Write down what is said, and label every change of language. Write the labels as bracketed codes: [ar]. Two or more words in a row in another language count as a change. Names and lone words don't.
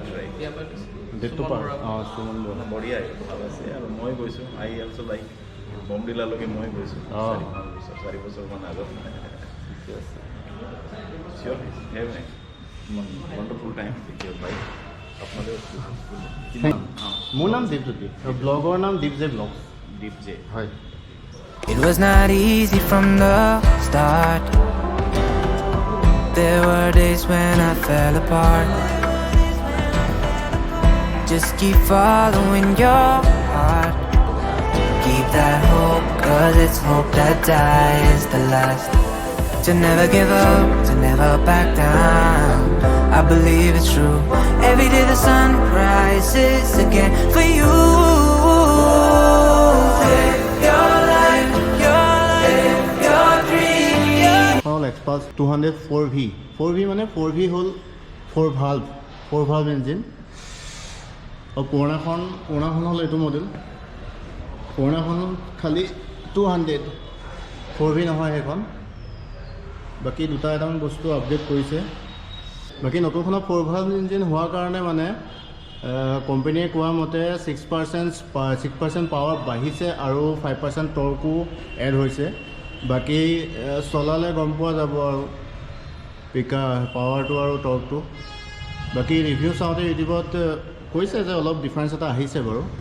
[as] ডেটটো সুমন বঢ়িয়া ভাল আছে আৰু মই গৈছোঁ [en] I also like [as] বমডিলালৈকে মই গৈছোঁ 4 বছৰমান আগত [en] cheers have a wonderful time with your bike [as] আপোনালোকে মোৰ নাম দীপজ্যোতি আৰু ব্লগৰ নাম দীপজে ব্লগ দীপজে হয় [en] It was not easy from the start. There were days when I fell apart. Just keep following your heart. Keep that hope, 'cause it's hope that dies the last. To never give up, to never back down. I believe it's true. Every day the sun rises again for you. Live your life, your dream. [as] xpulse 200 4V 4V মানে 4V হ'ল 4 [en] valve engine [as] আৰু পুৰণাখন হ'ল এইটো মডেল পুৰণাখন খালি 200 4V নহয় সেইখন বাকি দুটা এটামান বস্তু আপডেট কৰিছে বাকি নতুনখনৰ 4 [en] valve engine [as] হোৱাৰ কাৰণে মানে কোম্পানীয়ে কোৱা মতে 6% পাৱাৰ বাঢ়িছে আৰু 5% টৰ্কো এড হৈছে বাকি চলালে গম পোৱা যাব আৰু পাৱাৰটো আৰু টৰ্কটো বাকি ৰিভিউ চাওঁতে ইউটিউবত কৈছে যে অলপ ডিফাৰেঞ্চ এটা আহিছে বাৰু